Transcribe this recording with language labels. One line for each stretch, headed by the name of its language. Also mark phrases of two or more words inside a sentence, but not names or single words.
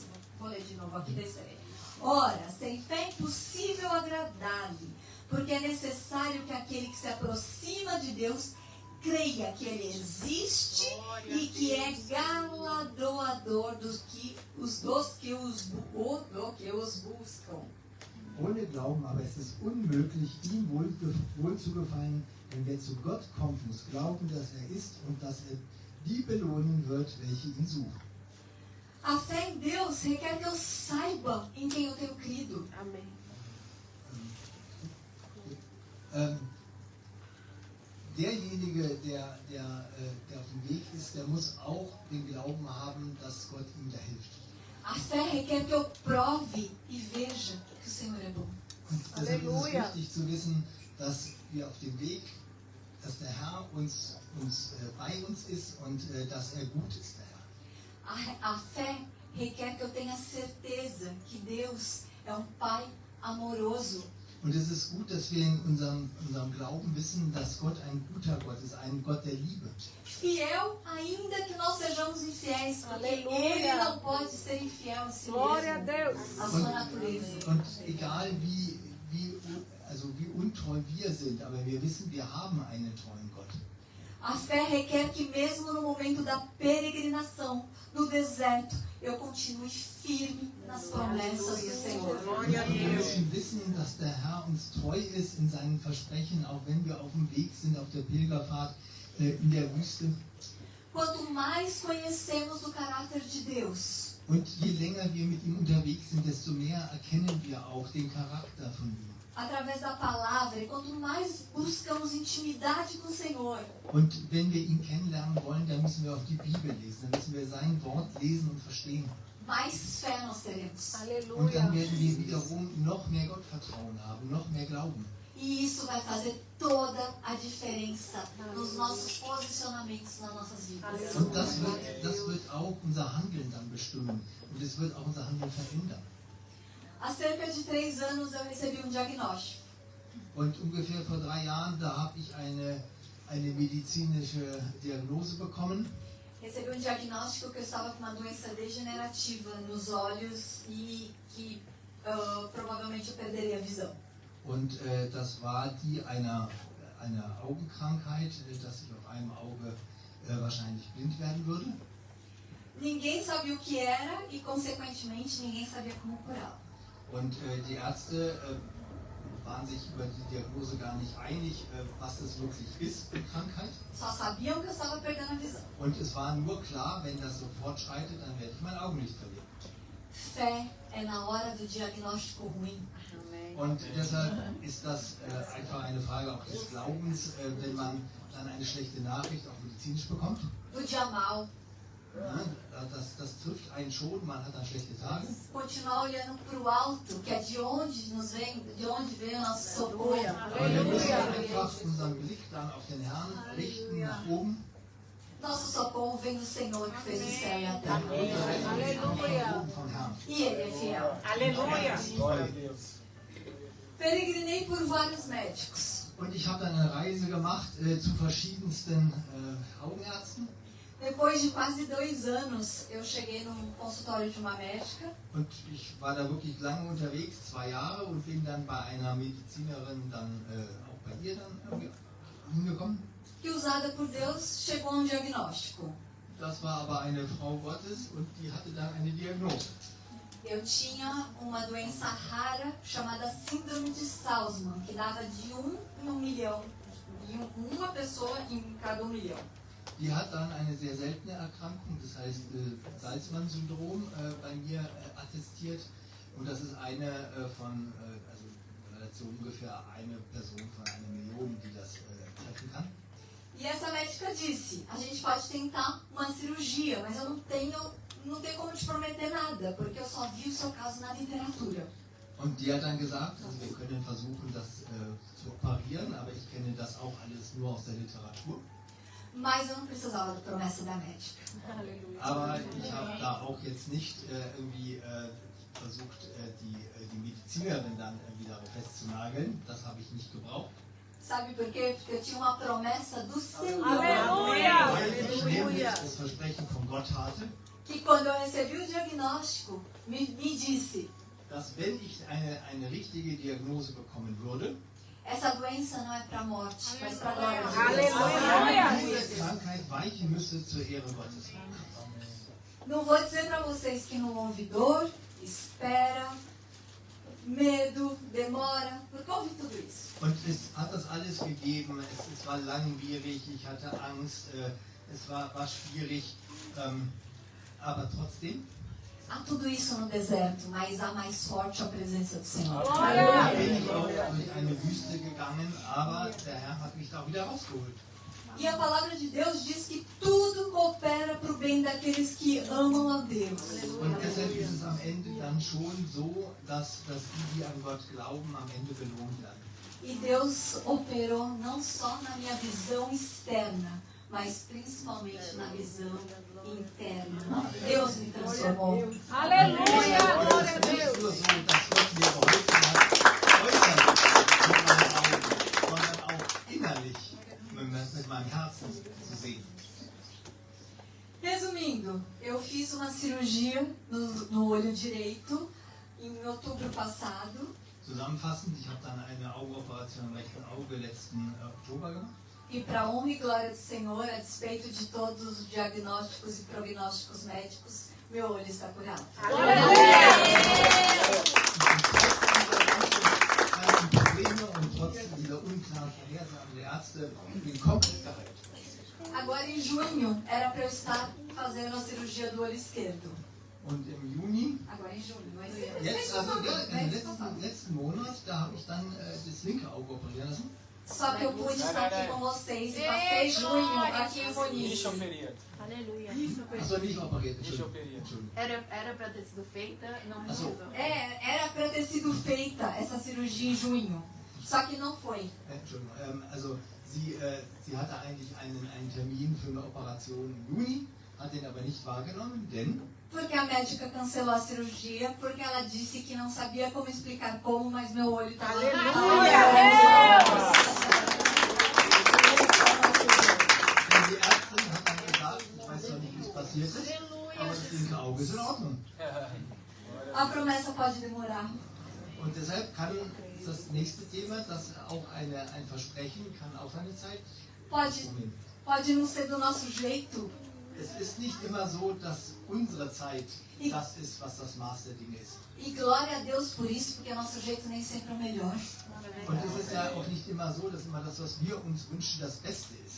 Portuguese: Vou ler de novo aqui, descerei. Ora, sem fé é impossível agradar-lhe, porque é necessário que aquele que se aproxima de Deus creia que ele existe e que é galardoador dos que os buscam.
German: Ohne Glauben aber ist es unmöglich, ihm wohl zu gefallen, denn wer zu Gott kommt, muss glauben, dass er ist und dass er die belohnen wird, welche ihn suchen.
Portuguese: A fé em Deus requer que eu saiba em quem eu tenho crido. Amém.
German: Derjenige, der auf dem Weg ist, der muss auch den Glauben haben, dass Gott ihm da hilft.
Portuguese: A fé requer que eu prove e veja que o Senhor é bom.
German: Und deshalb ist Halleluja. es wichtig zu wissen, dass wir auf dem Weg, dass der Herr bei uns ist und dass er gut ist, der Herr.
Portuguese: A fé requer que eu tenha certeza que Deus é um Pai amoroso.
German: Und es ist gut, dass wir in unserem Glauben wissen, dass Gott ein guter Gott ist, ein Gott der Liebe.
Portuguese: Fiel, ainda que nós sejamos infiéis, porque Aleluia. Ele não pode ser infiel a si Glória a mesmo, Deus. a sua natureza.
German: Und egal wie untreu wir sind, aber wir wissen, wir haben einen treuen Gott.
Portuguese: A fé requer que mesmo no momento da peregrinação, no deserto, eu continue firme nas promessas do Senhor. Glória a
German: Und wir
Portuguese: Deus.
German: müssen wissen, dass der Herr uns treu ist in seinen Versprechen, auch wenn wir auf dem Weg sind, auf der Pilgerfahrt in der Wüste.
Portuguese: Quanto mais conhecemos do caráter de Deus,
German: Und je länger wir mit ihm unterwegs sind, desto mehr erkennen wir auch den Charakter von ihm.
Portuguese: através da palavra, e quanto mais buscamos intimidade com o Senhor,
German: Und wenn wir ihn kennenlernen wollen, dann müssen wir auch die Bibel lesen, dann müssen wir sein Wort lesen und verstehen.
Portuguese: mais fé nós teremos.
German: Und dann
Portuguese: Aleluia.
German: werden wir wiederum noch mehr Gottvertrauen haben, noch mehr Glauben.
Portuguese: E isso vai fazer toda a diferença nos nossos posicionamentos nas nossas vidas.
German: Und das wird auch unser Handeln dann bestimmen. Und es wird auch unser Handeln verändern.
Portuguese: Há cerca de 3 anos eu recebi um diagnóstico.
German: Und ungefähr vor 3 Jahren, da habe ich eine medizinische Diagnose bekommen.
Portuguese: Recebi um diagnóstico que eu estava com uma doença degenerativa nos olhos e que provavelmente eu perderia a visão.
German: Und das war die einer Augenkrankheit, dass ich auf einem Auge wahrscheinlich blind werden würde.
Portuguese: Ninguém sabia o que era e, consequentemente, ninguém sabia como curá-la.
German: Und die Ärzte waren sich über die Diagnose gar nicht einig, was das wirklich ist, die Krankheit.
Portuguese: Só sabiam que eu estava perdendo a visão.
German: Und es war nur klar, wenn das so fortschreitet, dann werde ich mein Augenlicht verlieren.
Portuguese: Fé é na hora do diagnóstico ruim.
German: Und deshalb ist das einfach eine Frage auch des Glaubens, wenn man dann eine schlechte Nachricht auch medizinisch bekommt.
Portuguese: Do dia mal,
German: Ja, das trifft einen schon, man hat dann schlechte Tage.
Portuguese: continuar olhando para o alto, que é de onde vem o nosso socorro.
German: Aber wir müssen einfach unseren Blick dann auf den Herrn richten, nach oben.
Portuguese: Nosso socorro vem do Senhor que fez o céu e a terra.
German: Nach oben vom Herrn.
Portuguese: E Ele é fiel. Aleluia. Glória a Deus. Peregrinei por vários médicos.
German: Und ich habe dann eine Reise gemacht zu verschiedensten Augenärzten.
Portuguese: Depois de quase 2 anos, eu cheguei num consultório de uma médica
German: Und ich war da wirklich lange unterwegs, 2 Jahre, und bin dann bei einer Medizinerin dann auch bei ihr dann irgendwie hingekommen.
Portuguese: que, usada por Deus, chegou a um diagnóstico.
German: Das war aber eine Frau Gottes und die hatte dann eine Diagnose.
Portuguese: Eu tinha uma doença rara chamada Síndrome de Salzmann, que dava de 1 em 1 milhão. Uma pessoa em cada 1 milhão.
German: Die hat dann eine sehr seltene Erkrankung, das heißt Salzmann-Syndrom, bei mir attestiert. Und das ist eine von, also so ungefähr eine Person von 1 Million, die das treffen kann.
Portuguese: E essa médica disse, a gente pode tentar uma cirurgia, mas eu não tenho como te prometer nada, porque eu só vi o seu caso na literatura.
German: Und die hat dann gesagt, also wir können versuchen, das zu operieren, aber ich kenne das auch alles nur aus der Literatur.
Portuguese: Mas eu não precisava da promessa da médica.
German: Aber ich habe da auch jetzt nicht irgendwie versucht, die Medizinerin dann irgendwie darauf festzunageln. Das habe ich nicht gebraucht.
Portuguese: Sabe por quê? Porque eu tinha uma promessa do Senhor.
German: Weil ich nämlich das Versprechen von Gott hatte,
Portuguese: Que quando eu recebi o diagnóstico, me disse,
German: dass wenn ich eine richtige Diagnose bekommen würde,
Portuguese: essa doença não é para a morte, mas para a glória de
German: dass
Portuguese: Deus.
German: diese Krankheit weichen müsste zur Ehre Gottes.
Portuguese: Não vou dizer para vocês que não houve dor, espera, medo, demora, porque houve tudo isso.
German: Und es hat das alles gegeben, es war langwierig, ich hatte Angst, es war schwierig, aber trotzdem
Portuguese: Há tudo isso no deserto, mas há mais forte a presença do Senhor.
German: bin ich auch durch eine Wüste gegangen, aber der Herr hat mich da wieder rausgeholt.
Portuguese: E a palavra de Deus diz que tudo coopera para o bem daqueles que amam a Deus.
German: Und deshalb ist es am Ende dann schon so, dass die an Gott glauben, am Ende belohnt werden.
Portuguese: E Deus operou não só na minha visão externa, mas principalmente na visão interna. Deus me transformou. Aleluia! Glória a
German: Es ist nicht
Portuguese: Deus!
German: nur so, dass Gott mir geholfen hat, äußerlich mit meinen Augen, sondern auch innerlich mit meinem Herzen zu sehen.
Portuguese: Resumindo, eu fiz uma cirurgia no olho direito em outubro passado.
German: Zusammenfassend, ich habe dann eine Augenoperation am rechten Auge letzten Oktober gemacht.
Portuguese: E para a honra e glória do Senhor, a despeito de todos os diagnósticos e prognósticos médicos, meu olho está curado.
German: Und trotz dieser Probleme und trotz dieser unklaren Vorhersagen der Ärzte bin komplett geheilt.
Portuguese: Agora em junho era para eu estar fazendo a cirurgia do olho esquerdo.
German: Und im Juni,
Portuguese: Agora em junho, mas
German: jetzt, also im letzten Monat, da habe ich dann das linke Auge operieren lassen.
Portuguese: Só que eu pude estar aqui com vocês e passei junho aqui em
German: Nicht
Portuguese: Moniz.
German: operiert.
Portuguese: Aleluia.
German: Achso, nicht operiert, Nicht Entschuldigung. operiert. Entschuldigung.
Portuguese: Era pra ter sido feita, não
German: Achso.
Portuguese: precisou. Era para ter sido feita essa cirurgia em junho. Só que não foi.
German: Entschuldigung. Also sie hatte eigentlich einen Termin für eine Operation im Juni, hat den aber nicht wahrgenommen, denn
Portuguese: Porque a médica cancelou a cirurgia, porque ela disse que não sabia como explicar como, mas meu olho estava...
German: die Ärztin hat dann gesagt, ich weiß zwar nicht, wie es passiert ist, aber das linke Auge ist in Ordnung.
Portuguese: A promessa pode demorar.
German: Und deshalb kann das nächste Thema, das auch ein Versprechen, kann auch eine Zeit nehmen.
Portuguese: Pode não ser do nosso jeito,
German: Es ist nicht immer so, dass unsere Zeit das ist, was das Maß der Dinge ist.
Portuguese: e glória a Deus por isso, porque nosso jeito nem sempre é o melhor.
German: Und es ist ja auch nicht immer so, dass immer das, was wir uns wünschen, das Beste ist.